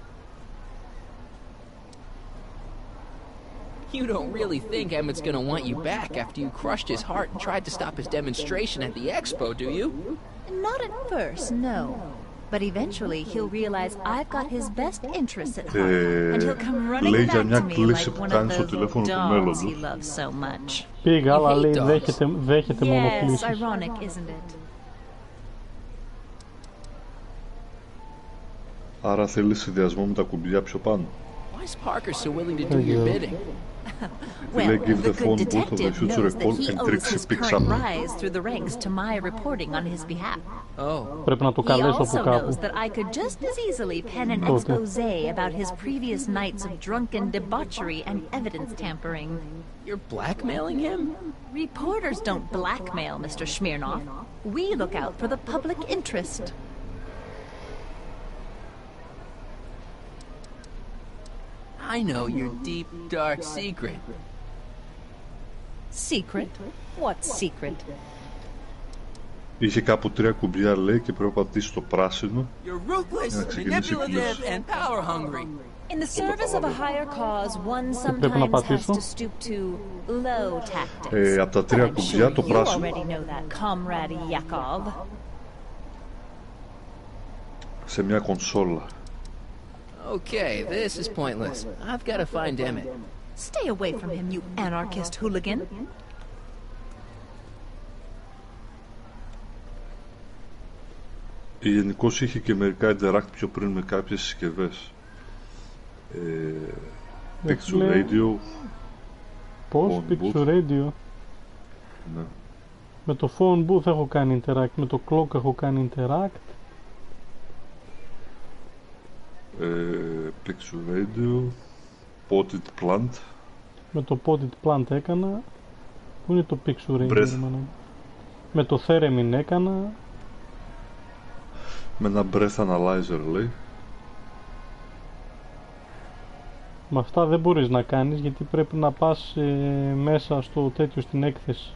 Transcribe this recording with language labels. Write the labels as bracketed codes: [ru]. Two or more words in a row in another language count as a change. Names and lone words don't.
[en] You don't really think Emmett's gonna want you back after you crushed his heart and tried to stop his demonstration at the expo, do you? Not at first, no. But eventually he'll realize I've got his best interests at heart, and he'll come running back to me like one of those little dogs he loves so much. [el] Πήγα, αλλά λέει δέχεται μόνο κλήσεις. [en] Yes, ironic, isn't it? [el] Άρα θέλει συνδυασμό με τα κουμπιά πιο πάνω. [en] Why is Parker so willing to do your bidding? Well, the good detective knows that he owes his current rise through the ranks to my reporting on his behalf. [el] Πρέπει να το [en] He [el] καλέσω [en] also [el] από [en] knows [el] κάπου. [en] that I could just as easily pen an exposé about his previous nights of drunken debauchery and evidence tampering. You're blackmailing him? Reporters don't blackmail, Mr. Smirnoff. We look out for the public interest. I know your deep, dark secret. Secret? What secret? [el] Είχε κάπου 3 κουμπιά, λέει, και πρέπει να πατήσει το πράσινο [en] You're [el] για [en] ruthless, [el] να ξεκινήσει η [en] manipulative, [el] κλήση. [en] and power hungry. In the service of a higher cause, one sometimes has to stoop to low tactics. [el] Από τα 3 κουμπιά το [en] You [el] πράσινο. [en] already know that, Comrade Yakov. [el] Σε μια κονσόλα. [en] Okay, this is pointless. I've got to find Emmett. Stay away from him, you anarchist hooligan. [el] Γενικώς είχε και μερικά interact πιο πριν με κάποιες συσκευές. Picture Radio. Πώς, Picture Radio? Ναι. Με το [en] phone booth [el] έχω κάνει interact, με το clock έχω κάνει interact. Picture Radio. Potted Plant. Με το Potted Plant έκανα. Πού είναι το Picture Radio? Breath. Με το Theremin έκανα. Με ένα Breath Analyzer, λέει. Με αυτά δεν μπορείς να κάνεις, γιατί πρέπει να πας μέσα στο τέτοιο, στην έκθεση.